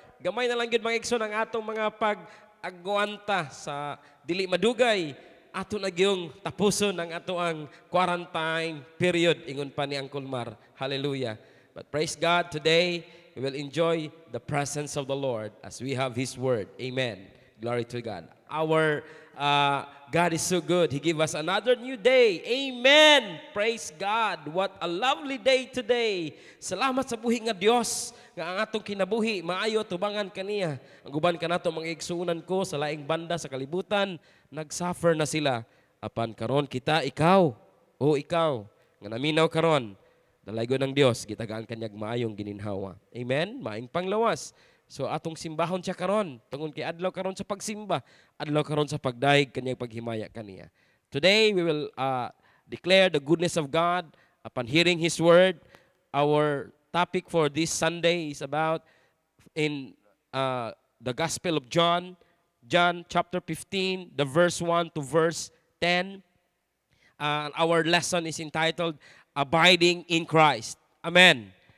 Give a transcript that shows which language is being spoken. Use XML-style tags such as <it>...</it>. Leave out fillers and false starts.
<ceb>Gamay na lang gyud mga igsoon ang atong mga pag-agwanta sa dili madugay. Ato na gyung tapuson ang ato ang quarantine period ingon pa ni Uncle Mar.</ceb> <en>Hallelujah. But praise God, today we will enjoy the presence of the Lord as we have His word. Amen. Glory to God. Our God is so good. He gave us another new day. Amen. Praise God. What a lovely day today.</en> <ceb>Salamat sa buhi nga Dios nga ang atong kinabuhi maayo tubangan kaniya. Ang guban kanato mga igsuunan ko sa laing banda sa kalibutan, nagsuffer na sila. Apan karon kita ikaw nga naminaw karon. Dalaygon ng Dios gitagaan kanyag maayong gininhawa. Amen. Maayong panglawas. So atong simbahon siya karon, tungod kay adlaw karon sa pagsimba, adlaw karon sa pagdaig kanyang paghimaya kaniya.</ceb> <en>Today we will declare the goodness of God upon hearing His word. Our topic for this Sunday is about in the Gospel of John, John chapter 15, the verse 1 to verse 10. Our lesson is entitled Abiding in Christ. Amen.</en>